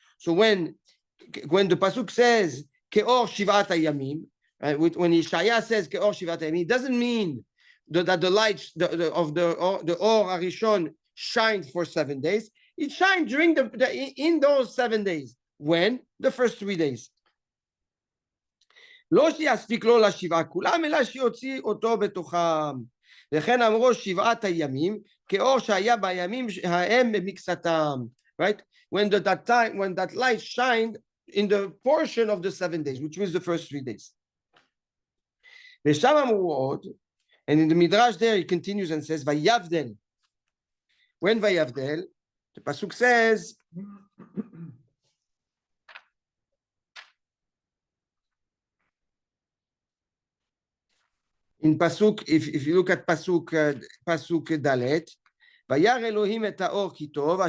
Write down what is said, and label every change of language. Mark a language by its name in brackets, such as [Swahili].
[English] So when the pasuk says [Hebrew] ke'or shivat hayamim, [English] right, when Yeshaya says ke'or shivat hayamim, it doesn't mean that the light of the Or Harishon shines for 7 days. It shines during in those 7 days. When? The first 3 days. [Hebrew] לא שיספיק לו לשבעה כולם, אלא שיוציא אותו בתוכם. וכן אמרו 7 הימים, כאור שהיה בימים ההם במקצתם. [English] Right? When that light shined in the portion of the 7 days, which means the first 3 days. [Hebrew] ושם אמרו עוד, [English] and in the Midrash there, he continues and says, ויבדל. When ויבדל, the pasuk says, in pasuk, if you look at pasuk dalet, vayar Elohim et haor ki tov.